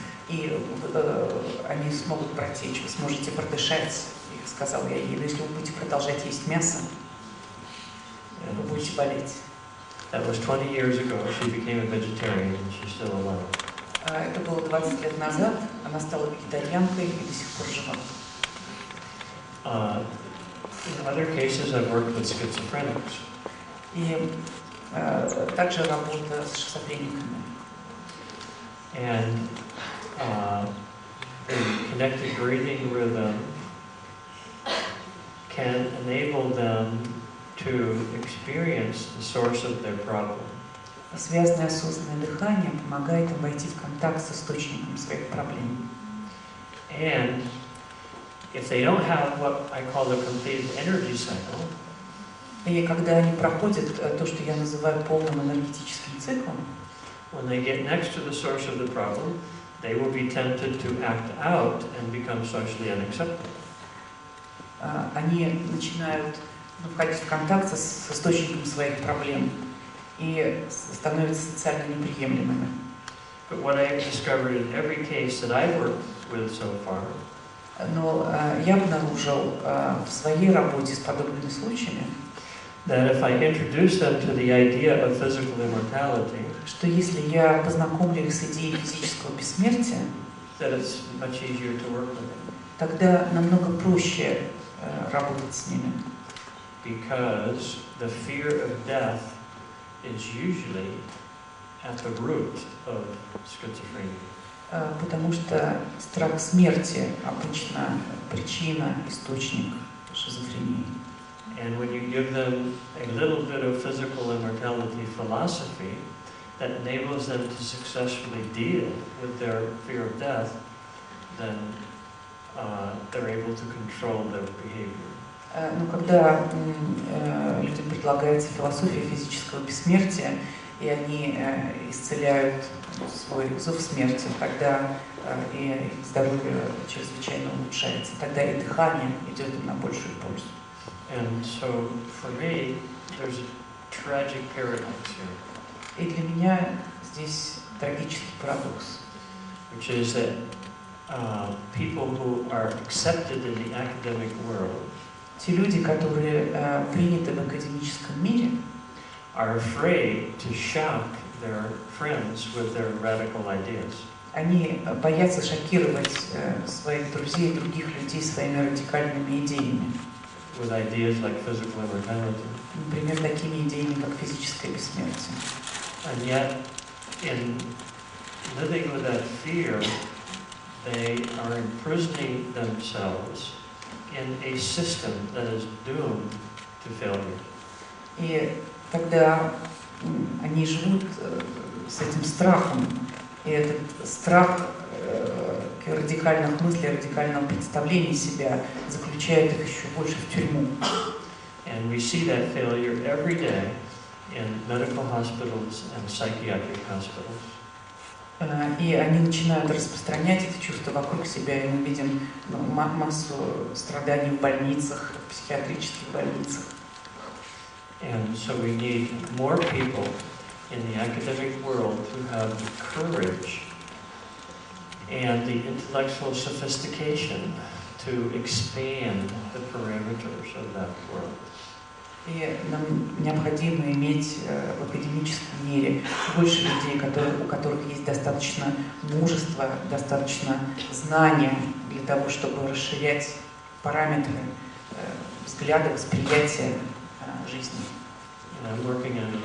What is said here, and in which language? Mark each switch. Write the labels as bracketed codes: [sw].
[ru] И они смогут протечь, вы сможете продышать. И сказала я ей, если вы будете продолжать есть мясо, вы будете болеть. [en] That was 20 years ago. She became a vegetarian and she's still alive. [ru] Это было 20 лет назад. Она стала вегетарианкой и до сих пор жива. [en] In other cases, I've worked with schizophrenics. [ru] И также работа с шизофрениками. [en] And the connected breathing rhythm can enable them to experience the source of their problem. [ru] Связанное осознанное дыхание помогает им войти в контакт с источником своих проблем. [en] And if they don't have what I call the complete energy cycle, [ru] и когда они проходят то, что я называю полным энергетическим циклом, [en] when they get next to the source of the problem, they will be tempted to act out and become socially unacceptable. [ru] Они начинают входить в контакт с источником своих проблем и становятся социально неприемлемыми. [en] But what I've discovered in every case that I've worked with so far, [ru] но я обнаружил в своей работе с подобными случаями, [en] that if I introduce them to the idea of physical immortality, [ru] что если я познакомлю их с идеей физического бессмертия, [en] that it's much easier to work with them. [ru] Тогда намного проще работать с ними. [en] Because the fear of death is usually at the root of schizophrenia. [ru] Потому что страх смерти обычно причина, источник шизофрении. [en] And when you give them a little bit of physical immortality philosophy that enables them to successfully deal with their fear of death, then they're able to control their behavior. [ru] Но когда людям предлагается философия физического бессмертия, и они исцеляют свой зов смерти, тогда и их здоровье чрезвычайно улучшается, тогда и дыхание идет им на большую пользу. [en] And so, for me, there's a tragic paradox here. [ru] И для меня здесь трагический парадокс. [en] Which is that people who are accepted in the academic world, [ru] те люди, которые приняты в академическом мире, [en] are afraid to shock their friends with their radical ideas. [ru] Они боятся шокировать своих друзей и других людей своими радикальными идеями. [en] With ideas like physical immortality. [ru] Например, такими идеями, как физическое бессмертие. [en] And yet, in living with that fear, they are imprisoning themselves in a system that is doomed to failure. [ru] И когда они живут с этим страхом, и этот страх радикальных мыслей, радикального представления себя заключает их еще больше в тюрьму. [en] And we see that failure every day in medical hospitals and psychiatric hospitals. [ru] И они начинают распространять это чувство вокруг себя, и мы видим массу страданий в больницах, в психиатрических больницах. [en] And so we need more people in the academic world who have the courage and the intellectual sophistication to expand the parameters of that world. [ru] И нам необходимо иметь в академическом мире больше людей, у которых есть достаточно мужества, достаточно знания для того, чтобы расширять параметры взгляда, восприятия жизни.